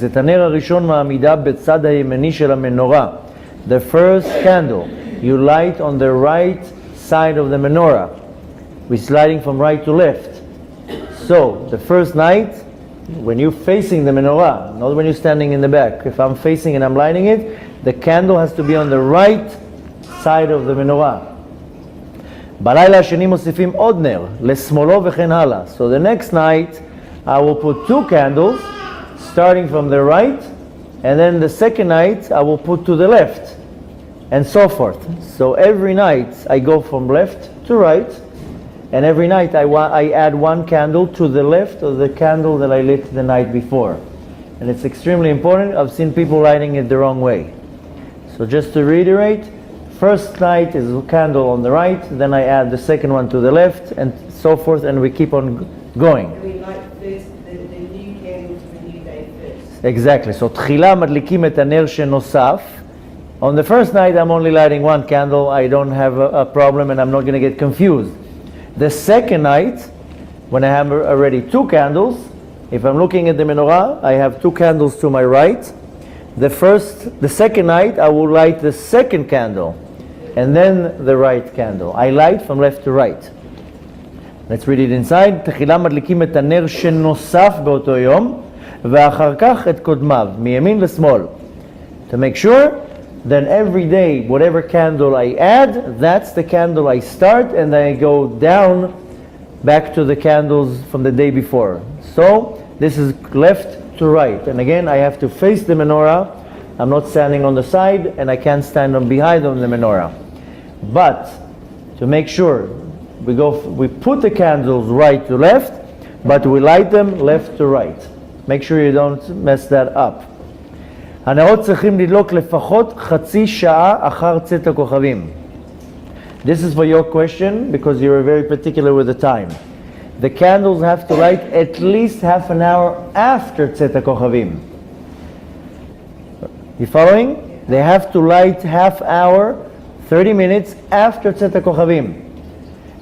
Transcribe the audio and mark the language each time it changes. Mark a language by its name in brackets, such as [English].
[English] The first candle you light on the right side of the menorah. We're sliding from right to left. So, the first night, when you're facing the menorah, not when you're standing in the back. If I'm facing and I'm lighting it, the candle has to be on the right side of the menorah. [Hebrew] בלילה השני מוסיפים עוד נר, לשמאלו וכן הלאה. [English] So the next night, I will put 2 candles, starting from the right, and then the second night, I will put to the left, and so forth. So every night, I go from left to right, and every night I add 1 candle to the left of the candle that I lit the night before. And it's extremely important. I've seen people lighting it the wrong way. So just to reiterate, first night is a candle on the right, then I add the second one to the left, and so forth, and we keep on going. We light first the new candle for the new day first. Exactly. [Hebrew] So תחילה מדליקים את הנר שנוסף. [English] On the first night, I'm only lighting 1 candle. I don't have a problem, and I'm not going to get confused. The second night, when I have already 2 candles, if I'm looking at the menorah, I have 2 candles to my right. The second night, I will light the second candle, and then the right candle. I light from left to right. Let's read it inside. [Hebrew] תחילה מדליקים את הנר שנוסף באותו יום, ואחר כך את קודמיו, מימין לשמאל. [English] To make sure, then every day, whatever candle I add, that's the candle I start, and then I go down back to the candles from the day before. So, this is left to right. And again, I have to face the menorah. I'm not standing on the side, and I can't stand on behind on the menorah. But to make sure, we put the candles right to left, but we light them left to right. Make sure you don't mess that up. [Hebrew] הנרות צריכים לדלוק לפחות חצי שעה אחר צאת הכוכבים. [English] This is for your question because you're very particular with the time. The candles have to light at least half an hour after צאת הכוכבים. You following? They have to light half hour, 30 minutes after צאת הכוכבים.